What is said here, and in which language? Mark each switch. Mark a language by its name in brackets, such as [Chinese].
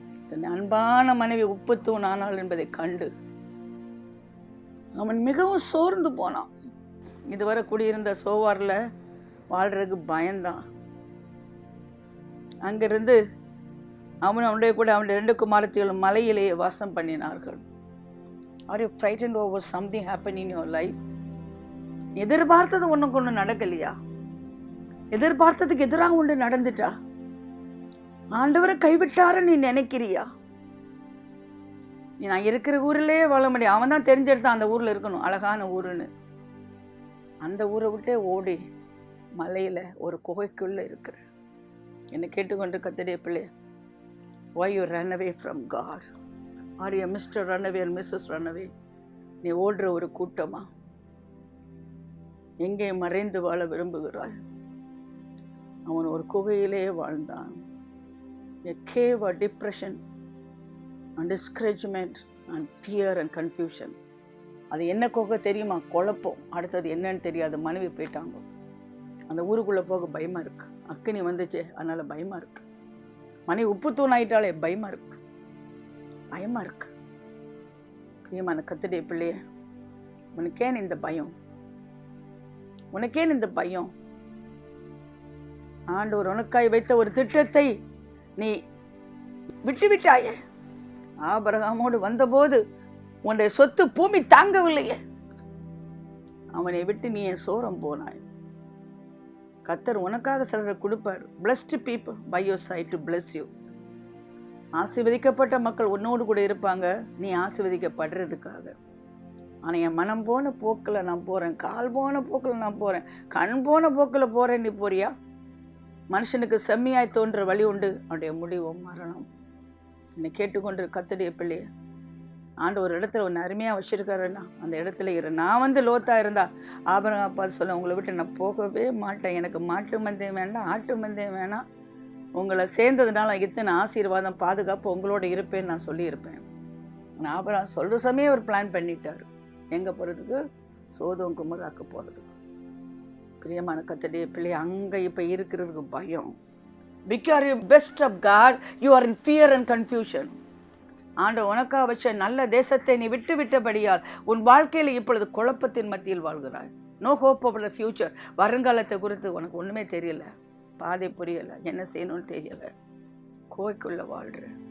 [Tamil] தன் அன்பான மனைவி உப்பு தூண் ஆனாள் என்பதை கண்டு அவன் மிகவும் சோர்ந்து போனான். இதுவரை குடியிருந்த சோவாரில் வாழ்றதுக்கு பயந்தான். அங்கிருந்து அவனுடைய கூட அவனுடைய 2 குமாரத்திகளும் மலையிலேயே வாசம் பண்ணினார்கள். [English] Are you frightened over something happened in your life? [Tamil] எதிர்பார்த்தது ஒன்றுக்கு ஒன்று நடக்கலையா? எதிர்பார்த்ததுக்கு எதிராக ஒன்று நடந்துட்டா? ஆண்டவரை கைவிட்டாரு நீ நினைக்கிறியா? நான் இருக்கிற ஊரிலே வாழ முடியும். அவன் தான் தெரிஞ்செடுத்தான் அந்த ஊரில் இருக்கணும், அழகான ஊருன்னு. அந்த ஊரை விட்டே ஓடி மலையில் ஒரு குகைக்குள்ளே இருக்கிற என்னை கேட்டுக்கொண்டு கத்தடைய பிள்ளை, [English] why you run away from God? Are you Mr. Runaway or Mrs. Runaway? [Tamil] நீ ஓடுற ஒரு கூட்டமா? எங்கே மறைந்து வாழ விரும்புகிறாய்? அவன் ஒரு குகையிலே வாழ்ந்தான். [English] a cave of depression and discouragement and fear and confusion. [Tamil] அது என்ன கோக தெரியுமா? குழப்பம். அடுத்தது என்னன்னு தெரியாது. மனைவி போயிட்டாங்க. அந்த ஊருக்குள்ளே போக பயமாக இருக்குது. அக்கினி வந்துச்சு, அதனால் பயமாக இருக்குது. மனைவி உப்பு தூண் ஆகிட்டாலே பயமாக இருக்குது. பயமாக இருக்குது. பிரியமான கர்த்தருடைய பிள்ளைய, உனக்கேன் இந்த பயம்? உனக்கேன் இந்த பயம்? ஆண்டவர் உனக்காய் வைத்த ஒரு திட்டத்தை நீ விட்டுவிட்டாயே. ஆபிரகாமோடு வந்தபோது உன்னுடைய சொத்து பூமி தாங்கவில்லையே. அவனை விட்டு நீ என் சோரம் போனாய். கர்த்தர் உனக்காக சிலரை கொடுப்பார். [English] Blessed people by your side to bless you. [Tamil] ஆசீர்வதிக்கப்பட்ட மக்கள் உன்னோடு கூட இருப்பாங்க, நீ ஆசீர்வதிக்கப்படுறதுக்காக. ஆனால் என் மனம் போன போக்கில் நான் போகிறேன், கால் போன போக்கில் நான் போகிறேன், கண் போன போக்கில் போகிறேன், நீ போறியா? மனுஷனுக்கு செம்மையாய் தோன்ற வழி உண்டு, அவனுடைய முடிவு மரணம். என்னை கேட்டுக்கொண்டு கர்த்தருடைய பிள்ளைய, ஆண்டு ஒரு இடத்துல ஒன்று அருமையாக வச்சுருக்காருன்னா அந்த இடத்துல இரு. நான் லோத்தாக இருந்தா ஆபிரகாம் பார்த்து சொல்ல, உங்களை விட்டு நான் போகவே மாட்டேன். எனக்கு மாட்டு மந்தையும் வேண்டாம், ஆட்டு மந்தையும் வேணாம். உங்களை சேர்ந்ததுனால இத்தனை ஆசீர்வாதம் பாதுகாப்பு உங்களோட இருப்பேன்னு நான் சொல்லியிருப்பேன். ஆனால் ஆபிரகாம் சொல்கிற சமயம் ஒரு பிளான் பண்ணிட்டார். எங்கே போகிறதுக்கு? சோதோம் குமராக்கு போகிறதுக்கு. பிரியமான கர்த்தருடைய பிள்ளை, அங்கே இப்போ இருக்கிறதுக்கு பயம். [English] Because you best of God, you are in fear and confusion. [Tamil] ஆண்டவர் உனக்காக வச்ச நல்ல தேசத்தை நீ விட்டு விட்டபடியால் உன் வாழ்க்கையில் இப்பொழுது குழப்பத்தின் மத்தியில் வாழ்கிறாய். [English] No hope of the future. [Tamil] வருங்காலத்தை குறித்து உனக்கு ஒன்றுமே தெரியல, பாதை புரியலை, என்ன செய்யணும்னு தெரியலை. கோய்க்குள்ளே வாழ்கிற.